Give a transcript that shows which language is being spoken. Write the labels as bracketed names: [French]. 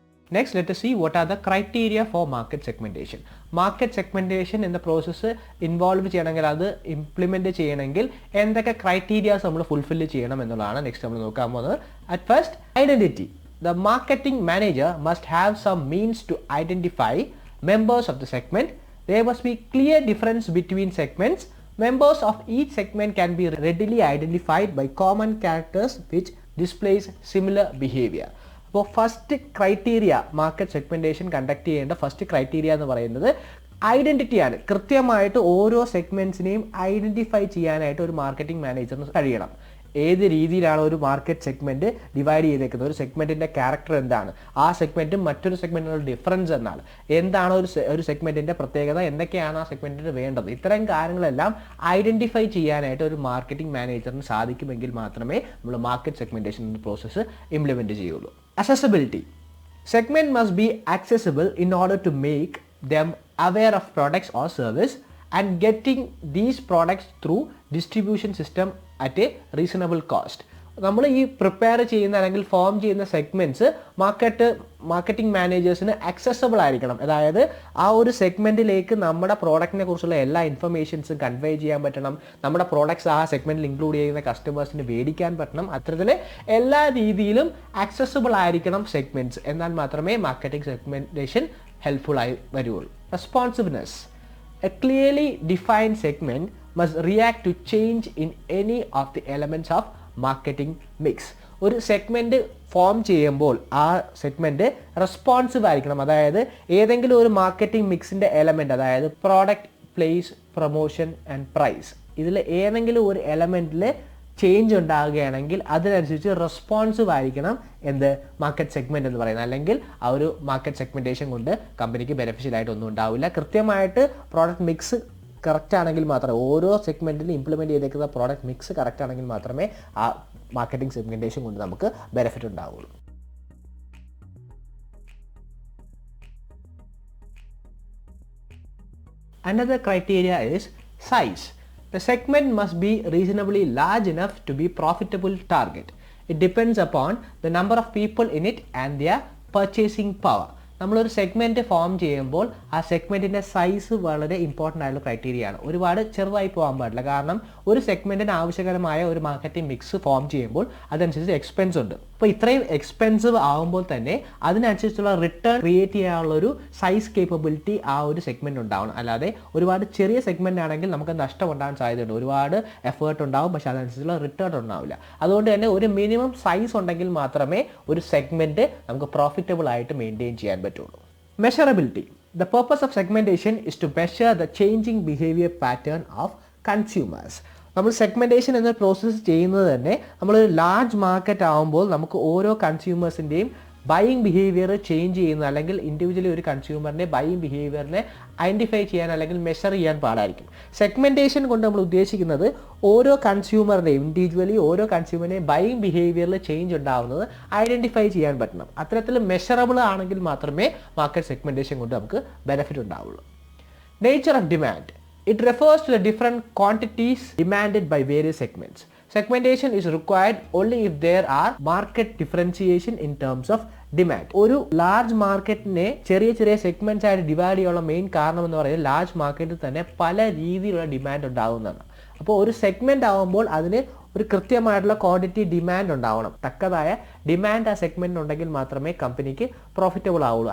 [English] Next, let us see what are the criteria for market segmentation. [Malayalam] Market segmentation എന്ന process involve ചെയ്യണമെങ്കിൽ, അത് implement ചെയ്യണമെങ്കിൽ എന്തൊക്കെ criterias നമ്മൾ ഫുൾഫിൽ ചെയ്യണം എന്നുള്ളതാണ് നെക്സ്റ്റ് നമ്മൾ നോക്കാൻ പോകുന്നത്. [English] At first, identity. The marketing manager must have some means to identify members of the segment. There must be clear difference between segments. Members of each segment can be readily identified by common characters which displays similar behavior. [Malayalam] അപ്പോൾ first criteria, market segmentation conduct ചെയ്യേണ്ട first criteria എന്ന് പറയുന്നത് ഐഡൻറ്റിറ്റിയാണ്. കൃത്യമായിട്ട് ഓരോ സെഗ്മെൻറ്റ്സിനെയും identify ചെയ്യാനായിട്ട് ഒരു marketing മാനേജറിന് കഴിയണം. ഏത് രീതിയിലാണ് ഒരു മാർക്കറ്റ് സെഗ്മെൻറ്റ് ഡിവൈഡ് ചെയ്തേക്കുന്നത്, ഒരു സെഗ്മെൻറ്റിൻ്റെ ക്യാരക്ടർ എന്താണ്, ആ സെഗ്മെൻറ്റും മറ്റൊരു സെഗ്മെൻറ്റിനുള്ള ഡിഫറൻസ് എന്താണ്, എന്താണ് ഒരു സെഗ്മെൻറ്റിൻ്റെ പ്രത്യേകത, എന്തൊക്കെയാണ് ആ സെഗ്മെൻറ്റിന് വേണ്ടത്, ഇത്തരം കാര്യങ്ങളെല്ലാം ഐഡൻറ്റിഫൈ ചെയ്യാനായിട്ട് ഒരു മാർക്കറ്റിംഗ് മാനേജറിന് സാധിക്കുമെങ്കിൽ മാത്രമേ നമ്മൾ മാർക്കറ്റ് സെഗ്മെൻറ്റേഷൻ എന്ന പ്രോസസ്സ് ഇംപ്ലിമെൻറ്റ് ചെയ്യുള്ളൂ. [English] Accessibility. Segment must be accessible in order to make them aware of products or service and getting these products through distribution system at a reasonable cost. [Malayalam] നമ്മൾ ഈ prepare ചെയ്യുന്ന അല്ലെങ്കിൽ form ചെയ്യുന്ന segments marketing മാനേജേഴ്സിന് accessible ആയിരിക്കണം. അതായത് ആ ഒരു സെഗ്മെൻറ്റിലേക്ക് നമ്മുടെ പ്രോഡക്റ്റിനെ കുറിച്ചുള്ള എല്ലാ ഇൻഫർമേഷൻസും കൺവേ ചെയ്യാൻ പറ്റണം, നമ്മുടെ പ്രോഡക്ട്സ് ആ സെഗ്മെൻറ്റിൽ ഇൻക്ലൂഡ് ചെയ്യുന്ന കസ്റ്റമേഴ്സിന് മേടിക്കാൻ പറ്റണം. അത്തരത്തിൽ എല്ലാ രീതിയിലും ആക്സസബിൾ ആയിരിക്കണം സെഗ്മെൻറ്റ്സ്. എന്നാൽ മാത്രമേ മാർക്കറ്റിംഗ് സെഗ്മെൻറ്റേഷൻ ഹെൽപ്ഫുൾ ആയി വരുള്ളൂ. [English] Responsiveness. A clearly defined segment must react to change in any of the elements of marketing mix. [Malayalam] ഒരു സെഗ്മെൻറ്റ് ഫോം ചെയ്യുമ്പോൾ ആ സെഗ്മെൻറ്റ് റെസ്പോൺസീവ് ആയിരിക്കണം. അതായത് ഏതെങ്കിലും ഒരു മാർക്കറ്റിംഗ് മിക്സിൻ്റെ എലമെൻറ്റ്, അതായത് product, place, promotion and price, ഇതിൽ ഏതെങ്കിലും ഒരു എലമെൻറ്റിൽ ചേഞ്ച് ഉണ്ടാകുകയാണെങ്കിൽ അതിനനുസരിച്ച് റെസ്പോൺസീവ് ആയിരിക്കണം മാർക്കറ്റ് സെഗ്മെൻറ്റ് എന്ന് പറയുന്നത്. അല്ലെങ്കിൽ ആ ഒരു മാർക്കറ്റ് സെഗ്മെൻറ്റേഷൻ കൊണ്ട് കമ്പനിക്ക് ബെനിഫിഷ്യൽ ആയിട്ടൊന്നും ഉണ്ടാവില്ല. കൃത്യമായിട്ട് പ്രോഡക്റ്റ് മിക്സ് കറക്റ്റ് ആണെങ്കിൽ മാത്രമേ, ഓരോ സെഗ്മെൻറ്റിലും ഇംപ്ലിമെൻറ്റ് ചെയ്തേക്കുന്ന പ്രോഡക്റ്റ് മിക്സ് കറക്റ്റ് ആണെങ്കിൽ മാത്രമേ ആ മാർക്കറ്റിംഗ് സെഗ്മെൻറ്റേഷൻ കൊണ്ട് നമുക്ക് ബെനിഫിറ്റ് ഉണ്ടാവുള്ളൂ. [English] Another criteria is size. The segment must be reasonably large enough to be profitable target. It depends upon the number of people in it and their purchasing power. [Malayalam] നമ്മളൊരു segment form ചെയ്യുമ്പോൾ ആ സെഗ്മെൻറ്റിൻ്റെ size വളരെ important ആയിട്ടുള്ള criteria ആണ്. ഒരുപാട് ചെറുതായി പോകാൻ പാടില്ല. കാരണം ഒരു സെഗ്മെൻറ്റിന് ആവശ്യകരമായ ഒരു മാർക്കറ്റിംഗ് മിക്സ് ഫോം ചെയ്യുമ്പോൾ അതനുസരിച്ച് എക്സ്പെൻസ് ഉണ്ട്. അപ്പോൾ ഇത്രയും എക്സ്പെൻസീവ് ആകുമ്പോൾ തന്നെ അതിനനുസരിച്ചുള്ള റിട്ടേൺ ക്രിയേറ്റ് ചെയ്യാനുള്ളൊരു സൈസ് കേപ്പബിലിറ്റി ആ ഒരു സെഗ്മെൻറ്റ് ഉണ്ടാവണം. അല്ലാതെ ഒരുപാട് ചെറിയ സെഗ്മെൻ്റ് ആണെങ്കിൽ നമുക്ക് നഷ്ടം ഉണ്ടാകാൻ സാധ്യതയുണ്ട്. ഒരുപാട് എഫേർട്ട് ഉണ്ടാവും, പക്ഷേ അതനുസരിച്ചുള്ള റിട്ടേൺ ഉണ്ടാവില്ല. അതുകൊണ്ട് തന്നെ ഒരു മിനിമം സൈസ് ഉണ്ടെങ്കിൽ മാത്രമേ ഒരു സെഗ്മെൻറ്റ് നമുക്ക് പ്രോഫിറ്റബിൾ ആയിട്ട് മെയിൻറ്റെയിൻ ചെയ്യാൻ പറ്റുള്ളൂ. [English] Measurability. The purpose of segmentation is to measure the changing behavior pattern of consumers. [Malayalam] നമ്മൾ സെഗ്മെൻറ്റേഷൻ എന്ന പ്രോസസ്സ് ചെയ്യുന്നത് തന്നെ നമ്മളൊരു ലാർജ് മാർക്കറ്റ് ആകുമ്പോൾ നമുക്ക് ഓരോ കൺസ്യൂമേഴ്സിൻ്റെയും ബൈയിങ് ബിഹേവിയർ ചേഞ്ച് ചെയ്യുന്ന അല്ലെങ്കിൽ ഇൻഡിവിജ്വലി ഒരു കൺസ്യൂമറിൻ്റെ ബൈയിങ് ബിഹേവിയറിനെ ഐഡൻറ്റിഫൈ ചെയ്യാൻ അല്ലെങ്കിൽ മെഷർ ചെയ്യാൻ പാടായിരിക്കും. സെഗ്മെൻറ്റേഷൻ കൊണ്ട് നമ്മൾ ഉദ്ദേശിക്കുന്നത് ഓരോ കൺസ്യൂമറിൻ്റെയും ഇൻഡിവിജ്വലി ഓരോ കൺസ്യൂമറിൻ്റെയും ബൈയിങ് ബിഹേവിയറിൽ ചേഞ്ച് ഉണ്ടാകുന്നത് ഐഡൻറ്റിഫൈ ചെയ്യാൻ പറ്റണം. അത്തരത്തിൽ മെഷറബിൾ ആണെങ്കിൽ മാത്രമേ മാർക്കറ്റ് സെഗ്മെൻറ്റേഷൻ കൊണ്ട് നമുക്ക് ബെനിഫിറ്റ് ഉണ്ടാവുള്ളൂ. [English] Nature of demand. It refers to the different quantities demanded by various segments. Segmentation is required only if there are market differentiation in terms of demand. [Malayalam] ഒരു large മാർക്കറ്റിനെ ചെറിയ ചെറിയ segments ആയിട്ട് divide ചെയ്യാനുള്ള main കാരണം എന്ന് പറയുന്നത് ലാർജ് മാർക്കറ്റിൽ തന്നെ പല രീതിയിലുള്ള ഡിമാൻഡ് ഉണ്ടാകുന്നതാണ്. അപ്പോൾ ഒരു സെഗ്മെന്റ് ആകുമ്പോൾ അതിന് ഒരു കൃത്യമായിട്ടുള്ള ക്വാണ്ടിറ്റി ഡിമാൻഡ് ഉണ്ടാവണം. തക്കതായ ഡിമാൻഡ് ആ സെഗ്മെന്റിന് ഉണ്ടെങ്കിൽ മാത്രമേ കമ്പനിക്ക് പ്രോഫിറ്റബിൾ ആവുള്ളൂ.